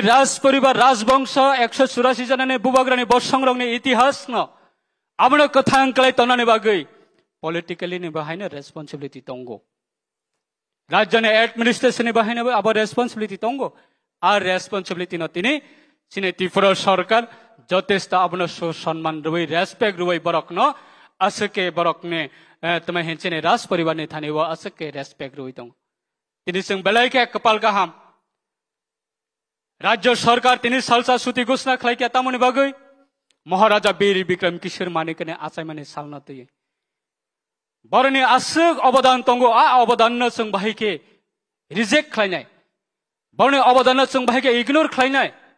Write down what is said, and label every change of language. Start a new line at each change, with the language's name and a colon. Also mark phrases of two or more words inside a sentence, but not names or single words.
Kok Borok: राज परिवार राजवंश 184 जनानि बुबाग्रानि बसंरंनि इतिहास न आबनो कथां कलाय तनानै बागै पॉलिटिकली ने बाहायनो रेस्पॉन्सिबिलिटी तंगो राज्यनि एडमिनिस्ट्रेशन ने बाहायनो आबो रेस्पॉन्सिबिलिटी तंगो आ रेस्पॉन्सिबिलिटी न तिनी सिने त्रिपुरा सरकार जथेष्ट आबनो सम्मान रुई रेस्पेक्ट रुई बरक न असके बरक ने तमे हेचने राज परिवार ने थाने व असके रेस्पेक्ट रुई दं तिनी जों बेलायके कपाल गाहाम राज्य सरकार तिनी सालसा सुति घोषणा खालायके तामनि बागै महाराजा वीर विक्रम किशोर मानिकने आचायमाने सालना तयै बरनि आसुक अवदान तंगो आ अवदान न जों बाहायके रिजेक्ट खालायनाय बरनि अवदान जों बाहायके इग्नोर खालायनाय